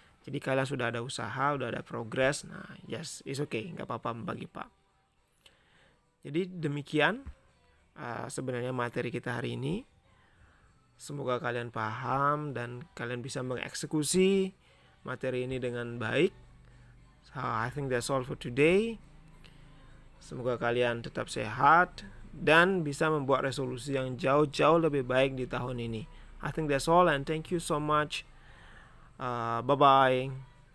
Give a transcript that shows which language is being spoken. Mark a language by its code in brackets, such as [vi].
[id] Jadi kalian sudah ada usaha, sudah ada progress. Nah, [en] yes, it's okay, [id] nggak apa-apa membagi Pak. Jadi demikian sebenarnya materi kita hari ini. Semoga kalian paham dan kalian bisa mengeksekusi materi ini dengan baik. [en] So, I think that's all for today. [id] Semoga kalian tetap sehat dan bisa membuat resolusi yang jauh-jauh lebih baik di tahun ini. [en] I think that's all and thank you so much. Bye-bye.